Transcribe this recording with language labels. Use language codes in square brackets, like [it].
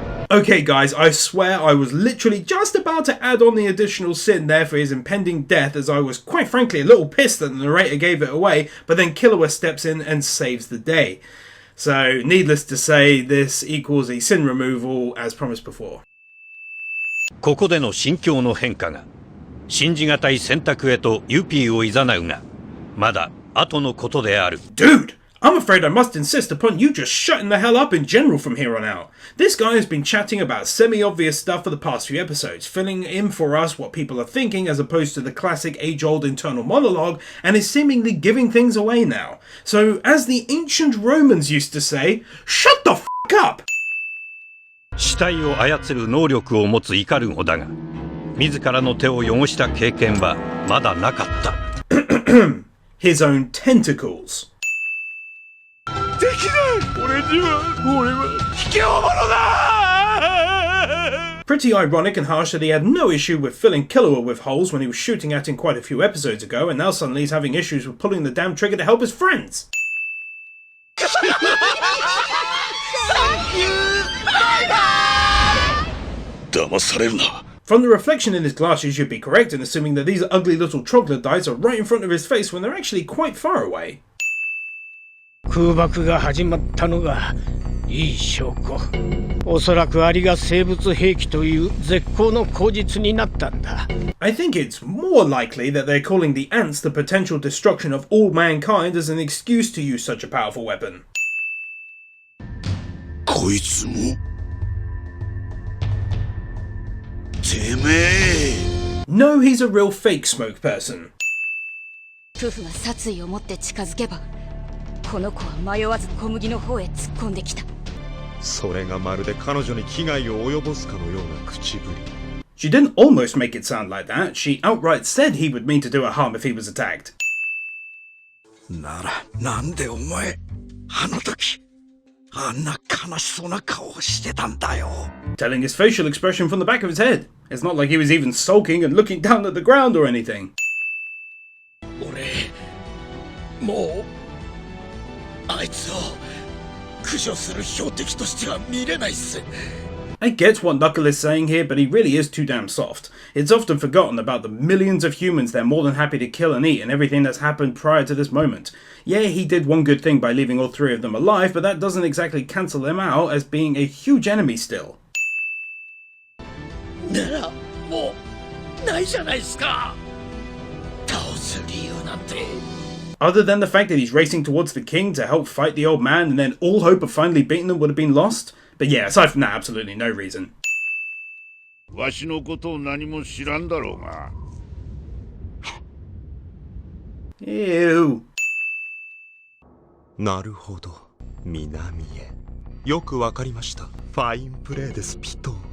[en] Okay guys, I swear I was literally just about to add on the additional sin there for his impending death, as I was quite frankly a little pissed that the narrator gave it away, but then Killua steps in and saves the day. So needless to say, this equals a sin removal as promised before. [ja] ここでの心境の変化が信じがたい選択へとユピーを誘うがまだ後のことである。 [en] Dude! I'm afraid I must insist upon you just shutting the hell up in general from here on out. This guy has been chatting about semi-obvious stuff for the past few episodes, filling in for us what people are thinking as opposed to the classic age-old internal monologue, and is seemingly giving things away now. So, as the ancient Romans used to say, shut the f*** up! [ja] 死体を操る能力を持つイカルゴだが、自らの手を汚した経験はまだなかった。 [en] His own tentacles. [ja] できない。俺は卑怯者だ。 [en] Pretty ironic and harsh that he had no issue with filling Killua with holes when he was shooting at him quite a few episodes ago, and now suddenly he's having issues with pulling the damn trigger to help his friends. From the reflection in his glasses, you'd be correct in assuming that these ugly little troglodytes are right in front of his face when they're actually quite far away. [ja] 空爆が始まったのがいい証拠。おそらくアリが生物兵器という絶好の口実になったんだ。 [en] I think it's more likely that they're calling the ants the potential destruction of all mankind as an excuse to use such a powerful weapon. [ja] こいつもてめえ [en] No, he's a real fake smoke person. [ja] 夫婦が殺意を持って近づけばこの子は迷わず小麦の方へ突っ込んできた。それがまるで彼女に危害を及ぼすかのような口ぶり。 [en] She didn't almost make it sound like that. She outright said he would mean to do her harm if he was attacked. [ja] ならなんでお前あの時あんな悲しそうな顔をしてたんだよ。 [en] Telling his facial expression from the back of his head. It's not like he was even sulking and looking down at the ground or anything. [ja] 俺もうあいつを駆除する標的としては見れないっす。 [en] I get what Knuckle is saying here, but he really is too damn soft. It's often forgotten about the millions of humans they're more than happy to kill and eat and everything that's happened prior to this moment. Yeah, he did one good thing by leaving all 3 of them alive, but that doesn't exactly cancel them out as being a huge enemy still. [ja] ならもうないじゃないっすか。倒す理由なんて。 [en] Other than the fact that he's racing towards the king to help fight the old man and then all hope of finally beating them would have been lost. But yeah, aside from that, absolutely no reason. [ja] わしのことを何も知らんだろうが [en] Ew. [ja] なるほど。南へ。よくわかりました。ファインプレーです、ピトー。